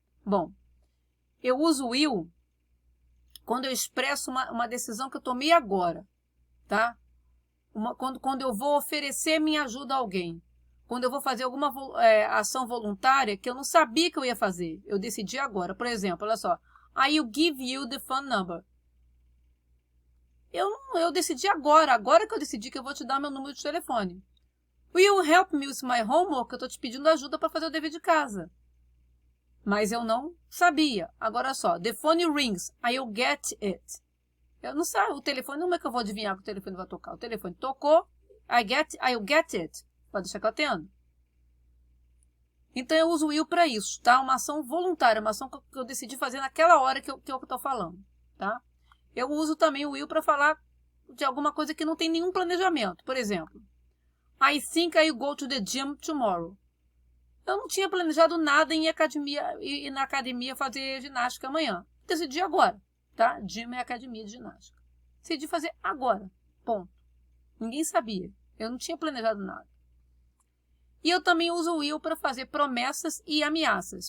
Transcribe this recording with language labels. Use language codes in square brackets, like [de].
[pt] Bom, eu uso o will quando eu expresso uma decisão que eu tomei agora, tá? Quando eu vou oferecer minha ajuda a alguém. Quando eu vou fazer alguma ação voluntária que eu não sabia que eu ia fazer. Eu decidi agora. Por exemplo, olha só. [en] I will give you the phone number. [pt] Eu decidi agora. Agora que eu decidi que eu vou te dar meu número de telefone. [en] Will you help me with my homework? [pt] Eu estou te pedindo ajuda para fazer o dever de casa. Mas eu não sabia. Agora olha só. [en] The phone rings. I will get it. [pt] Eu não sei. O telefone, como é que eu vou adivinhar que o telefone vai tocar? O telefone tocou. [en] I will get it. [pt] Pode deixar que eu atendo. Então, eu uso o will para isso, tá? Uma ação voluntária, uma ação que eu decidi fazer naquela hora que eu estou falando, tá? Eu uso também o will para falar de alguma coisa que não tem nenhum planejamento. Por exemplo, [en] I think I will go to the gym tomorrow. [pt] Eu não tinha planejado nada em ir na academia fazer ginástica amanhã. Decidi agora, tá? Gym é academia de ginástica. Decidi fazer agora, ponto. Ninguém sabia. Eu não tinha planejado nada. E eu também uso o will para fazer promessas e ameaças.